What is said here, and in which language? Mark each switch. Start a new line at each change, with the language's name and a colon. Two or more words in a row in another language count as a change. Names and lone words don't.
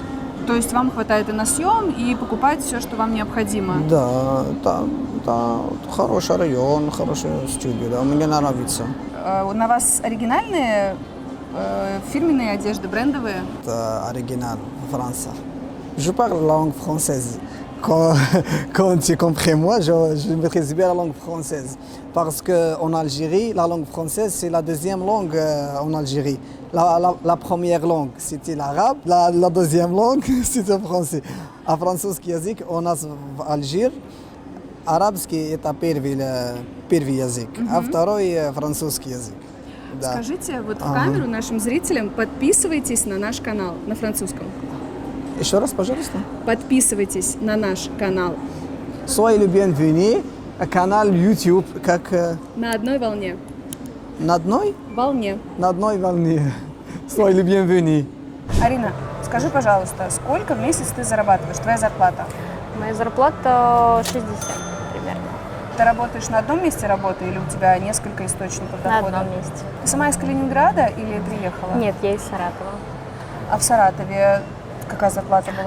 Russian: То есть вам хватает и на съем, и покупать все, что вам необходимо? Да, это хороший район, хорошая студия, да, мне нравится. На вас оригинальные фирменные одежды, брендовые? Это оригинал, Франция.
French: Je parle la langue française. Quand tu comprends moi, je maîtrise bien la langue française. Parce qu'en Algérie, la langue française, c'est la deuxième langue en Algérie. La première langue, c'était l'arabe. La deuxième langue, c'était le français.
Russian: А французский язык у нас в Алжире, арабский это первый язык, а второй французский язык. Да. Скажите вот в камеру нашим зрителям, подписывайтесь на наш канал на французском. Еще раз, пожалуйста. Подписывайтесь на наш канал.
French: Soyez le bienvenu,
Russian: канал YouTube, как... На одной волне. На одной? Волне. На одной волне.
French: Soyez le bienvenu.
Russian: Арина, скажи, пожалуйста, сколько в месяц ты зарабатываешь, твоя зарплата? Моя зарплата 60 примерно. Ты работаешь на одном месте работы или у тебя несколько источников дохода? На одном месте. Ты сама из Калининграда или приехала? Нет, я из Саратова. А в Саратове какая зарплата была?